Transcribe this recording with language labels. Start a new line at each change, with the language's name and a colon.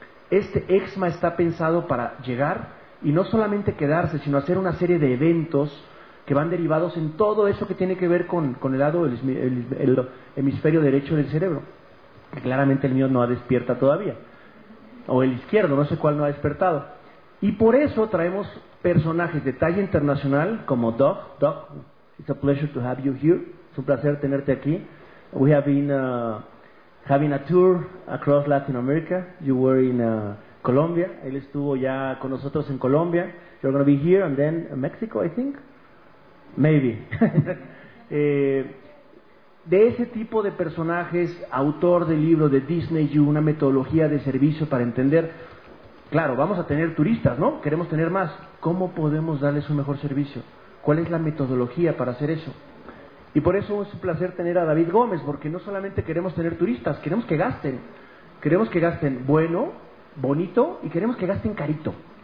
Spanish: Este ECMA está pensado para llegar y no solamente quedarse, sino hacer una serie de eventos que van derivados en todo eso que tiene que ver con el lado el hemisferio derecho del cerebro, que claramente el mío no ha despierta todavía, o el izquierdo, no sé cuál no ha despertado. Y por eso traemos personajes de talla internacional como Doug.
English: Doug, it's a pleasure to have you here.
Spanish: Es un placer tenerte aquí.
English: We have been having a tour across Latin America. You were in Colombia.
Spanish: Él estuvo ya con nosotros en Colombia.
English: You're going to be here and then Mexico, I think. Maybe.
Spanish: De ese tipo de personajes, autor del libro de Disney, y una metodología de servicio para entender. Claro, vamos a tener turistas, ¿no? Queremos tener más. ¿Cómo podemos darles un mejor servicio? ¿Cuál es la metodología para hacer eso? Y por eso es un placer tener a David Gómez, porque no solamente queremos tener turistas, queremos que gasten. Queremos que gasten bueno, bonito, y queremos que gasten carito.